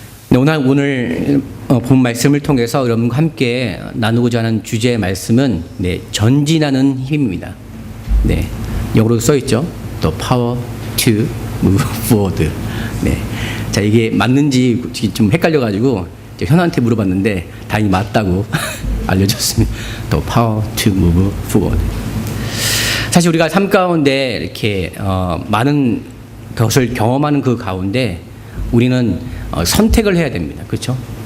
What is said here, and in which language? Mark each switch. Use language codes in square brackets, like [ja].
[ko] 네, 오늘 본 말씀을 통해서 여러분과 함께 나누고자 하는 주제의 말씀은 전진하는 힘입니다. 네, 영어로 써 있죠. [en] The power to move forward. [ko] 네, 자 이게 맞는지 좀 헷갈려가지고 현아한테 물어봤는데 다행히 맞다고 알려줬습니다. [en] The power to move forward. [ko] 사실 우리가 삶 가운데 이렇게 많은 것을 경험하는 그 가운데 우리는 선택을 해야 됩니다. 그렇죠?